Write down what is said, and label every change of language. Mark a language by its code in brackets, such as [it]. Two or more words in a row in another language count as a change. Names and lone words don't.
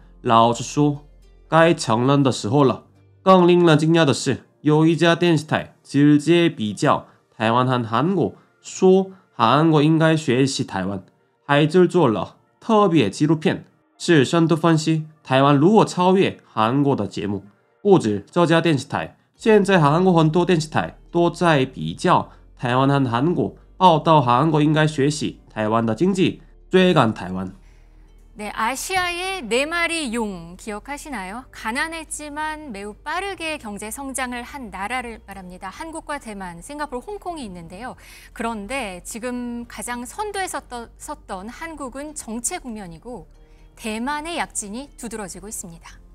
[zh] 老实说，该承认的时候了。更令人惊讶的是，有一家电视台直接比较台湾和韩国，说韩国应该学习台湾，还制作了特别纪录片，是深度分析台湾如何超越韩国的节目。不止这家电视台，现在韩国很多电视台都在比较台湾和韩国，报道韩国应该学习台湾的经济，追赶台湾。 [ko] 네, 아시아의 네 마리 용 기억하시나요? 가난했지만 매우 빠르게 경제 성장을 한 나라를 말합니다. 한국과 대만, 싱가포르, 홍콩이 있는데요. 그런데 지금 가장 선두에 섰던 한국은 정체 국면이고 대만의 약진이 두드러지고 있습니다.